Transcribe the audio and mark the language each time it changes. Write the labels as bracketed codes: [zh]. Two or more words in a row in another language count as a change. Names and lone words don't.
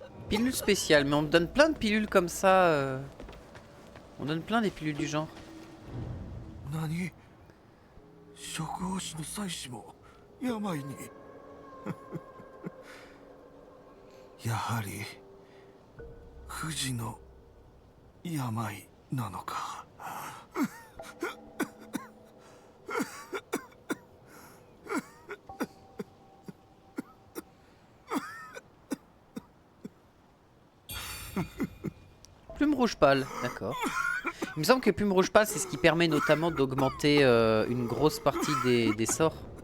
[fr] Pilule spéciale, mais on me donne plein de pilules comme ça. On donne plein des pilules du genre. [ja] 何食王子の妻子も病にやはり不治の病なのか [fr] Plume rouge pâle, d'accord. Il me semble que plume rouge pâle, c'est ce qui permet notamment d'augmenter une grosse partie des sorts.